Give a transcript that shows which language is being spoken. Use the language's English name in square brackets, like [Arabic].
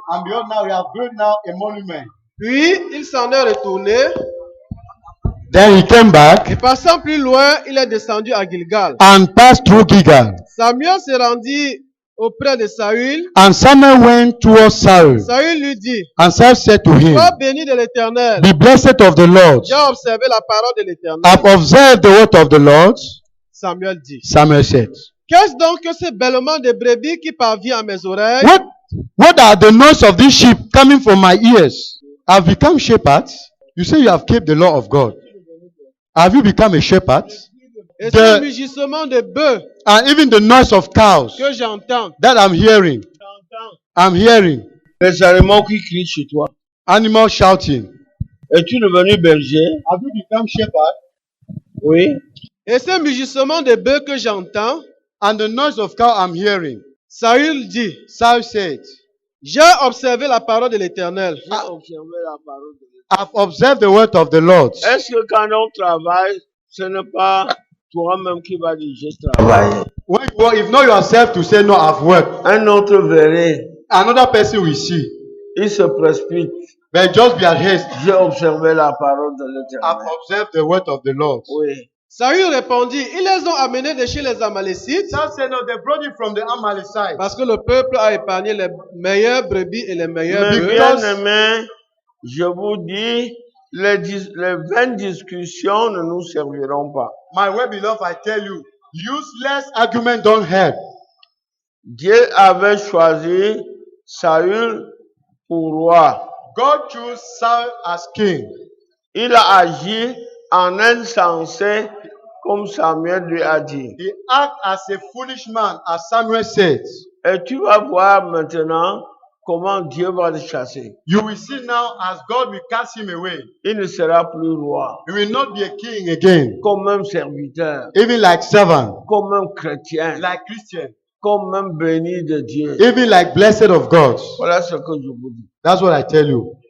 [English] and behold, now we have built now a monument. [French] Puis il s'en est retourné [English] Then he came back [French] et passant plus loin, il est descendu à Gilgal. [English] and passed through Gilgal. [French] Samuel se rendit auprès de Saül. [English] And Samuel went towards Saul, [French] Saül lui dit, [English] and Saul said to him, [French] sois béni de l'Éternel. [English] Be blessed of the Lord. [French] J'ai observé la parole de l'Éternel. [English] I've observed the word of the Lord. [French] Samuel dit, [English] Samuel said, [French] qu'est-ce donc que ce bêlement de brebis qui parvient à mes oreilles? [English] What are the noise of this sheep coming from my ears? Have become shepherds? You say you have kept the law of God. Have you become a shepherd? [French] Et [English] The- [French] ce mugissement de bœufs [English] And even the noise of cows [French] que j'entends. [English] that I'm hearing. I'm hearing [French] Les animaux qui crient chez toi. [English] animals shouting. [French] Es-tu devenu berger? [English] Have you become shepherd? [French] Oui. Et ce mugissement de bœufs que j'entends, [English] And the noise of cow I'm hearing. [French] Saül dit, [English] Saul said, [French] j'ai observé la parole de l'Éternel. J'ai observé la parole de Dieu. [English] I've observed the word of the Lord. [French] Est-ce que quand on travaille, ce n'est pas toi-même qui vas dire j'ai travaillé? [English] When you work, if not yourself to say no, I've worked, [French] Un autre verrait, [English] another person will see. [French] il se précipite. [English] But just be at haste. [French] J'ai observé la parole de [English] I've [French] l'Éternel. [English] observed the word of the Lord. [French] Oui. Saül répondit, ils les ont amenés de chez les Amalécites [English] Saul said, no, they brought it from the Amalekite. [French] parce que le peuple a épargné les meilleures brebis et les meilleurs Mes bœufs. bien-aimés, je vous dis, les vaines discussions ne nous serviront pas. [English] My well beloved, I tell you, useless argument don't help. [French] Dieu avait choisi Saül pour roi. [English] God chose Saul as king. [French] Il a agi en insensé, comme Samuel lui a dit. [English] He acted as a foolish man, as Samuel said. [French] Et tu vas voir maintenant comment Dieu va le chasser. [English] You will see now as God will cast him away. [French] Il ne sera plus roi, [English] He will not be a king again. [French] comme même serviteur, [English] Even like servant, [French] comme même chrétien, [English] like Christian, [French] comme même béni de Dieu. [English] even like blessed of God. [French] Voilà ce que je vous dis. [English] That's what I tell you.